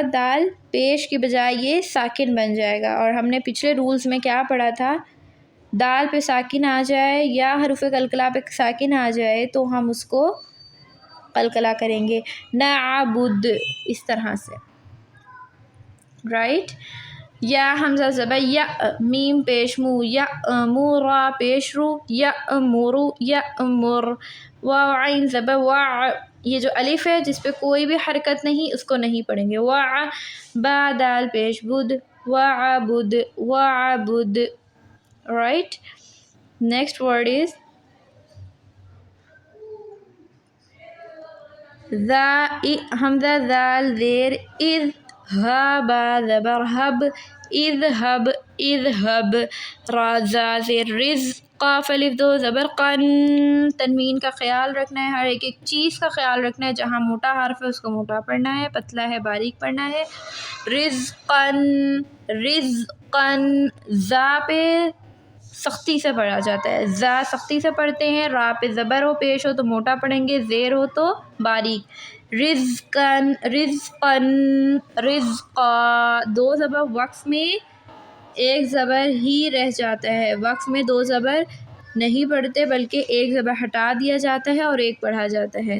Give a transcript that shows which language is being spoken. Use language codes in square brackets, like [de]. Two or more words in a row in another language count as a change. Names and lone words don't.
[ur] دال پیش کی بجائے یہ ساکن بن جائے گا، اور ہم نے پچھلے رولز میں کیا پڑھا تھا؟ دال پہ ساکن آ جائے یا حروف قلقلہ پہ ساکن آ جائے تو ہم اس کو قلقلہ کریں گے، نعبد، اس طرح سے، رائٹ۔ یا حمزہ زبر یا، میم پیش مو، یا مو، را پیش رو، یا مرو، یا مر، واو عین زبر وا، یہ جو الف ہے جس پہ کوئی بھی حرکت نہیں اس کو نہیں پڑھیں گے، وا، با دال پیش بد، وعبد، وعبد، رائٹ۔ [en] next word is [ur] حمزہ ذال زیر اذ، ہا با زبر ہب، اذهب، اذهب، را زا زیر رز، قاف الف دو زبر قن، تنوین کا خیال رکھنا ہے، ہر ایک چیز کا خیال رکھنا ہے، جہاں موٹا حرف ہے اس کو موٹا پڑھنا ہے، پتلا ہے باریک پڑھنا ہے، رزقن، رزقن، زا پہ سختی سے پڑھا جاتا ہے، زا سختی سے پڑھتے ہیں، را پہ زبر ہو پیش ہو تو موٹا پڑھیں گے، زیر ہو تو باریک، رزقن، رزقن، رزقا، دو زبر وقف میں ایک زبر ہی رہ جاتا ہے، وقف میں دو زبر نہیں پڑھتے بلکہ ایک زبر ہٹا دیا جاتا ہے اور ایک پڑھا جاتا ہے.